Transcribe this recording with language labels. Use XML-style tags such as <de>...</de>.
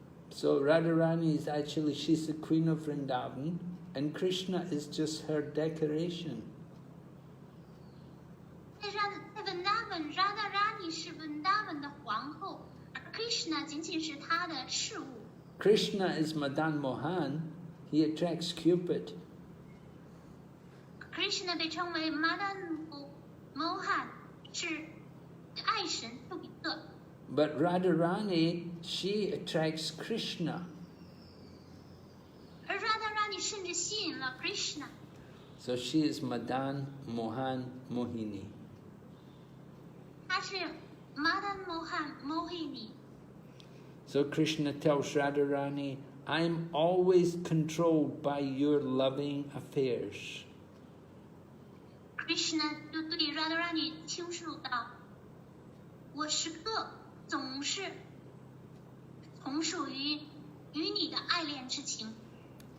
<en>So Radharani is actually, she's the queen of Vrindavan, and Krishna is just her decoration.</en> <zh>在文达文 Radharani 是文达文的皇后，而 Krishna 仅仅是她的事物。</zh> <en>Krishna is Madan Mohan, he attracts Cupid.</en> <zh>Krishna 被称为 Madan Mohan， 是爱神丘比特。</zh> <en>But Radharani, she attracts Krishna.</en> <zh>而 Radharani 甚至吸引了 Krishna。</zh> <en>So she is Madan Mohan Mohini.</en> <zh>她是 Madan Mohan Mohini。</zh> <en>So Krishna tells Radharani, I'm always controlled by your loving affairs.</en> <zh>Krishna 就对 Radharani 倾诉道：“我时刻总是从属于你的爱恋之情。”</zh>